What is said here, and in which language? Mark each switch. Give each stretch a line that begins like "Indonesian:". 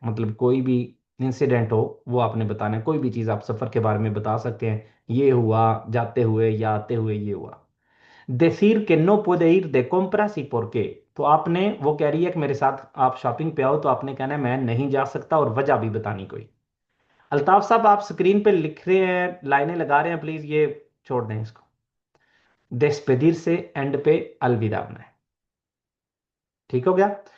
Hindi: मतलब कोई भी इंसिडेंट हो वो आपने बताना है। कोई भी चीज़ आप सफर के बारे में बता सकते हैं, ये हुआ जाते हुए या आते हुए ये हुआ।
Spanish: decir que no puede ir de compras y por qué।
Hindi: तो आपने, वो कह रही है कि मेरे साथ आप शॉपिंग पे आओ, तो आपने कहना है मैं नहीं जा सकता और वजह भी बतानी कोई। अल्ताफ साहब आप स्क्रीन पे लिख रहे हैं, लाइनें लगा रहे हैं, प्लीज ये छोड़ दें इसको। देस्पेदिर से एंड पे अलविदा होना है। ठीक हो गया।